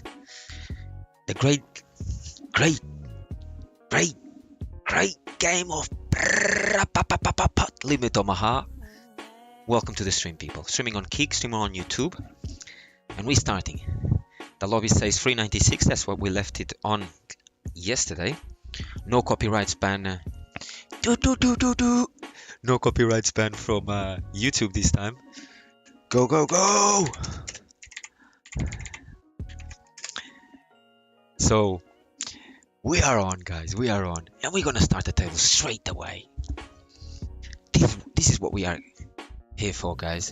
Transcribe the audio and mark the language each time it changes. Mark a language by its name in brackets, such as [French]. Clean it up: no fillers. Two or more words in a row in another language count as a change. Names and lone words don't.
[English] The great game of Limit Omaha. Welcome to the stream, people. Streaming on Kick, streaming on YouTube. And we're starting. The lobby says 396. That's what we left it on yesterday. No copyrights ban. No copyrights ban from YouTube this time. Go, go, go! So, we are on, guys. We are on. And we're gonna start the table straight away. This is what we are here for, guys.